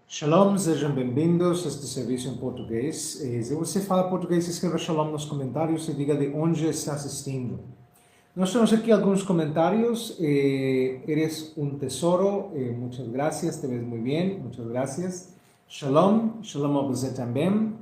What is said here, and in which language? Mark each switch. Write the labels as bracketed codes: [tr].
[pt] Shalom, sejam bem-vindos a este serviço em português. Se você fala português, escreva Shalom nos comentários e diga de onde está assistindo. Nós temos aqui alguns comentários. [es] Eres un tesoro, muchas gracias, te ves muy bien, muchas gracias. [pt] Shalom, shalom a você também.